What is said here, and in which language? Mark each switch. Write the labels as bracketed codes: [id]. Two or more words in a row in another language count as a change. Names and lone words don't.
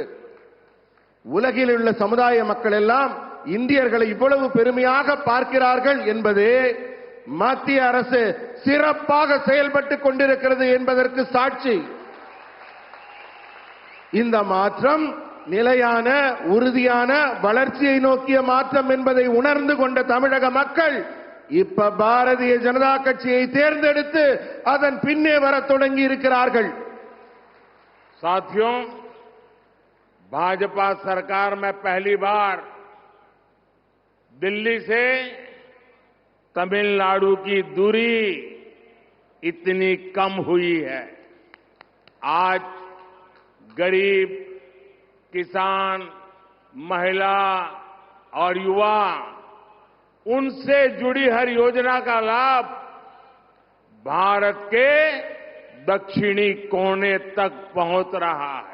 [ta] உலகில் உள்ள சமுதாய மக்கள் எல்லாம் இந்தியர்களை இவ்வளவு பெருமையாக பார்க்கிறார்கள் என்பதே மத்திய அரசு சிறப்பாக செயல்பட்டுக் கொண்டிருக்கிறது என்பதற்கு சாட்சி. இந்த மாற்றம் நிலையான, உறுதியான வளர்ச்சியை நோக்கிய மாற்றம் என்பதை உணர்ந்து கொண்ட தமிழக மக்கள் இப்ப பாரதிய ஜனதா கட்சியை தேர்ந்தெடுத்து அதன் பின்னே வரத் தொடங்கி இருக்கிறார்கள். [hi] साथियों, भाजपा सरकार में पहली बार दिल्ली से तमिलनाडु की दूरी इतनी कम हुई है. आज गरीब, किसान, महिला और युवा उनसे जुड़ी हर योजना का लाभ भारत के दक्षिणी कोने तक पहुंच रहा है.